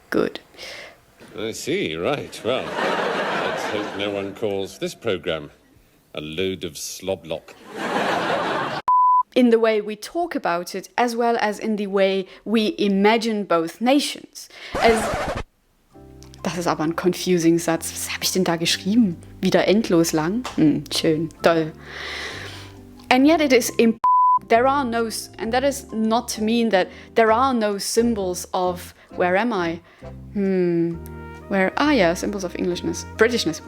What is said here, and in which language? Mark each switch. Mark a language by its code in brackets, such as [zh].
[en] Good. I see, right. Well, let's hope no one calls this programme a load of sloblock. In the way we talk about it, as well as in the way we imagine both nations. [de] Das ist aber ein confusing Satz. Was habe ich denn da geschrieben? Wieder endlos lang? Schön, toll. [en] And yet it is there are no, and that is not to mean that there are no symbols of where am I? Symbols of Englishness, Britishness.